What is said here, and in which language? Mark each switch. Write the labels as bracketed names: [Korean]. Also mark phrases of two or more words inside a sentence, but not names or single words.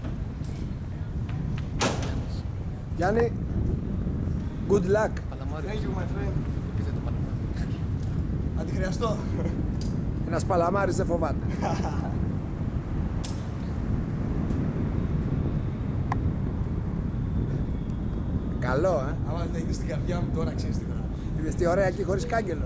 [Greek] Γιάννη, [English] good luck. [Greek] Παλαμάρι. [English] Thank you, my friend. [Greek] Αν τη χρειαστώ. Ένας παλαμάρης δεν φοβάται. Καλό, Άμα θα είδες την καρδιά μου τώρα, ξέρεις τι θα. Είδες τι ωραία εκεί χωρίς κάγκελο.